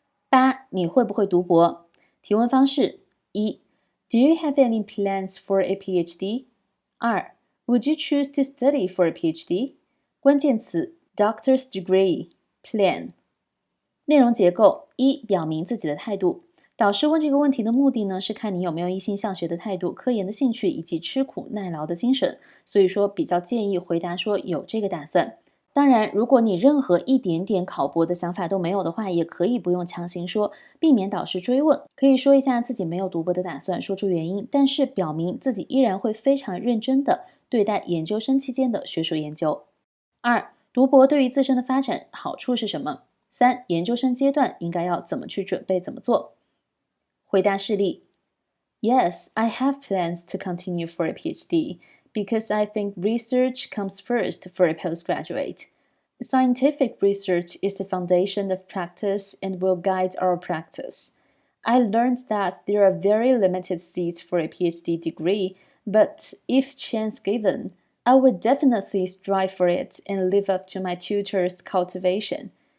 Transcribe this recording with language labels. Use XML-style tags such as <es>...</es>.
<zh>8. 你会不会读博？提问方式： 1.</zh> <en>Do you have any plans for a PhD? 2. Would you choose to study for a PhD?</en> <zh>关键词</zh> <en>Doctor's degree, plan.</en> <zh>内容结构： 1. 表明自己的态度。导师问这个问题的目的呢，是看你有没有一心向学的态度、科研的兴趣以及吃苦耐劳的精神，所以说比较建议回答说有这个打算。当然，如果你任何一点点考博的想法都没有的话，也可以不用强行说，避免导师追问，可以说一下自己没有读博的打算，说出原因，但是表明自己依然会非常认真的对待研究生期间的学术研究。 2. 读博对于自身的发展好处是什么？ 3. 研究生阶段应该要怎么去准备，怎么做？回答事例</zh> <en>Yes, I have plans to continue for a PhD because I think research comes first for a postgraduate. Scientific research is the foundation of practice and will guide our practice. I learned that there are very limited seats for a PhD degree, but if chance given, I would definitely strive for it and live up to my tutor's cultivation.</en>